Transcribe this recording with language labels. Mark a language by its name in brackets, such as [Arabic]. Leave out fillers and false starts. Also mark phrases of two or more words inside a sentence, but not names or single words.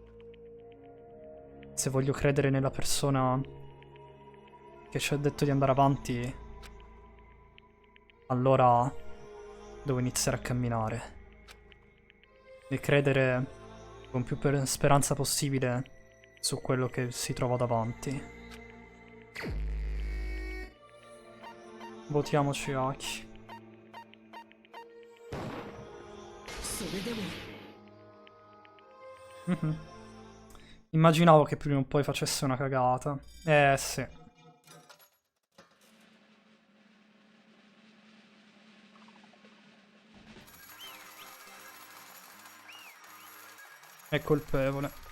[Italian] Se voglio credere nella persona che ci ha detto di andare avanti, allora devo iniziare a camminare e credere con più speranza possibile su quello che si trova davanti. Votiamo Chiaki. [Japanese] それでも Mhm. [Italian] Immaginavo che prima o poi facesse una cagata. Sì. È colpevole.